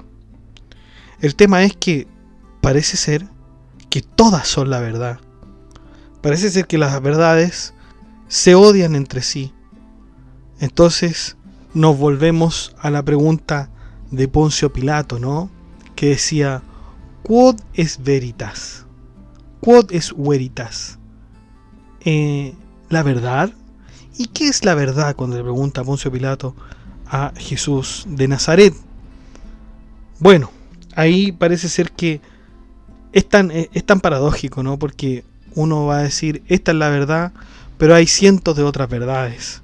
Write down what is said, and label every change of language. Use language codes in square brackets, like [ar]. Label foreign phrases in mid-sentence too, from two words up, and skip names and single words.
[es] El tema es que parece ser que todas son la verdad. Parece ser que las verdades se odian entre sí. Entonces nos volvemos a la pregunta de Poncio Pilato, ¿no? Que decía, [la] ¿quod est veritas? ¿Quod est veritas? [es] ¿La verdad? ¿Y qué es la verdad? Cuando le pregunta Poncio Pilato a Jesús de Nazaret. Bueno, ahí parece ser que es tan paradójico, ¿no? Porque uno va a decir, esta es la verdad, pero hay cientos de otras verdades.